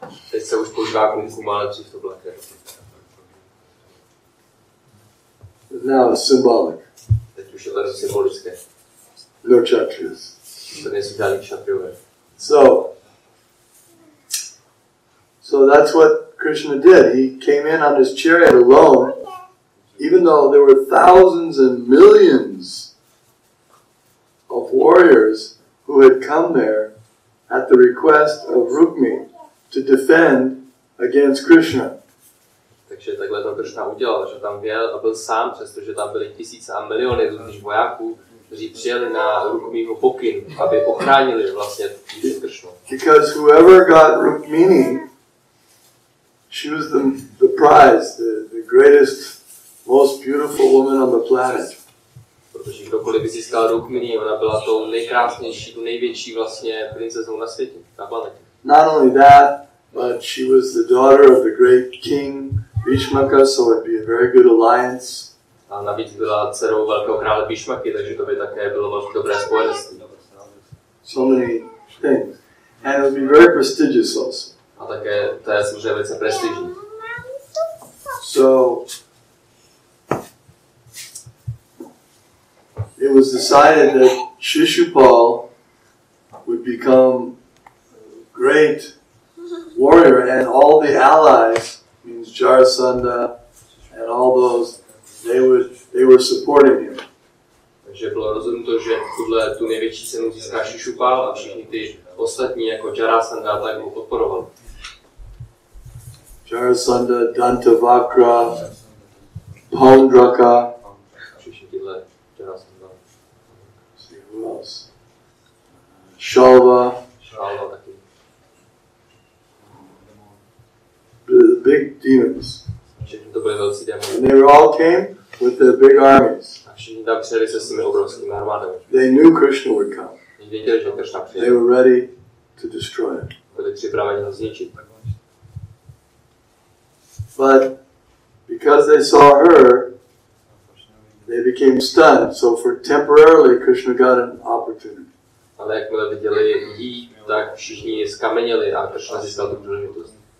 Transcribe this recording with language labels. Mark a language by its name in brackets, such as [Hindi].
[Czech] Teď se už používá kumkum, ale dřív to byla krev. [English] Now it's symbolic. [Czech] Teď už je to symbolické. [English] No kshatriyas. [Czech] To nejsou žádný kšatriové. [English] So that's what Krishna did. He came in on his chariot alone, even though there were thousands and millions of warriors who had come there at the request of Rukmini to defend against Krishna. [Czech] Takže takhle to Krishna udělal, že tam věl a byl sám, přestože tam byly tisíce a miliony různých vojáků, kteří přijeli na Rukminiho pokyn, aby ochránili vlastně Krishnu. [English] Because whoever got Rukmini, she was the prize, the greatest, most beautiful woman on the planet. [Czech] Protože kdokoliv by získal Rukmini, ona byla tou nejkrásnější, tou největší vlastně princeznou na světě, na planetě. [English] Not only that, but she was the daughter of the great king Bhishmaka, so it'd be a very good alliance. [Czech] A navíc byla dcerou velkého krále Bhishmaky, takže to by také bylo velmi dobré spojenství. [English] So many things. And it would be very prestigious also. [Czech] A také to je samozřejmě velice prestižní. [English] So it was decided that Shishupal would become a great warrior, and all the allies, means Jarasandha and all those, they were supporting him. [Czech] Takže bylo rozhodnuto, že tu největší cenu získá Shishupal a všichni ty ostatní jako Jarasandha tak ho podporovali. [English] Jarasandha, Dantavakra, Paundraka. [Czech] Všichni tyhle Jarasandha. [English] See who else? Shalva. [Czech] Shalva taky. [English] The big demons. [Czech] Všichni to byli velcí démoni. [English] And they all came with their big armies. [Czech] A všichni tam přijeli se svými obrovskými armádami. [English] They knew Krishna would come. [Czech] Věděli, že Krishna přijde. [English] They were ready to destroy him. [Czech] Byli připraveni ho zničit. [English] But because they saw her, they became stunned. So for temporarily, Krishna got an opportunity. [Czech] Ale jakmile viděli jí, tak všichni skameněli a Krishna získal tu příležitost.